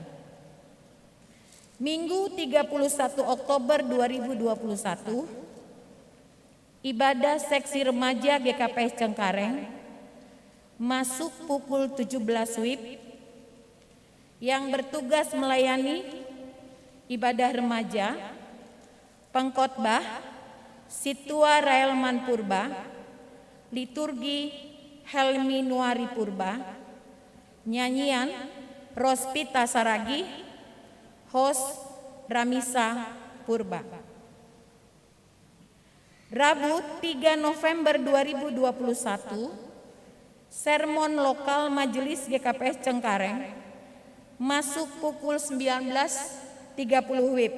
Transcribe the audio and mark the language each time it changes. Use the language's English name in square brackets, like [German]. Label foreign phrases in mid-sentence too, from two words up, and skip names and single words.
[Indonesian] Minggu 31 Oktober 2021, ibadah seksi remaja GKPS Cengkareng masuk pukul 17 WIB yang bertugas melayani ibadah remaja, pengkhotbah, Situa Raelman Purba, liturgi Helmi Nuari Purba, nyanyian Rospita Saragi, host Ramisa Purba. Rabu 3 November 2021, sermon lokal Majelis GKPS Cengkareng masuk pukul 19.30 WIB.